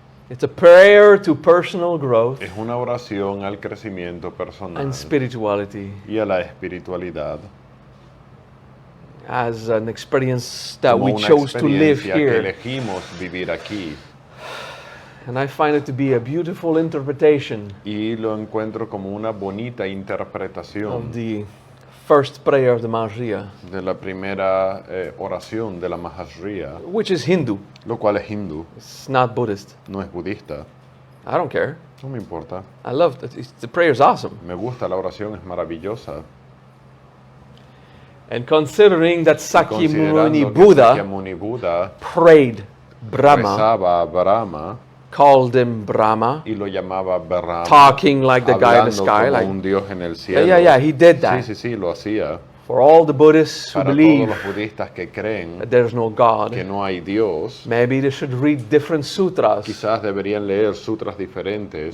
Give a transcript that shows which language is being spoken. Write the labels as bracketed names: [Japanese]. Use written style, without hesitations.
[English] It's a prayer to personal growth [Spanish] Es una oración al crecimiento personal [English] and spirituality [Spanish] y a la espiritualidad. [English] as an experience that [Spanish] Como [English] we [Spanish] una [English] chose to live [Spanish] experiencia que [English] here. [Spanish] elegimos vivir aquí. [English] And I find it to be a beautiful interpretation [Spanish] Y lo encuentro como una bonita [English] of [Spanish] interpretación [English] the first prayer of the Mahariya, [Spanish] de la primera oración de la Mahariya, [English] which is Hindu. [Spanish] lo cual es hindú, [English] It's not Buddhist. [Spanish] no es budista. [English] I don't care. [Spanish] No me importa. [English] I love it. The prayer is awesome. [Spanish] Me gusta la oración, es maravillosa. [English] And considering that Sakyamuni [Spanish] Considerando que [English] Buddha [Spanish] Sakyamuni Buda [English] prayed Brahma, [Spanish] rezaba a Brahma [English] called him Brahma, [Spanish] y lo llamaba Brahma, [English] talking like the guy in the [Spanish] hablando [English] sky, [Spanish] como [English] like [Spanish] un dios en el cielo. [English] yeah, he did that. [Spanish] Sí, lo hacía. [English] For all the Buddhists who [Spanish] Para todos [English] believe [Spanish] los budistas que creen [English] that there's no God, [Spanish] que no hay Dios, [English] maybe they should read different sutras [Spanish] quizás deberían leer sutras diferentes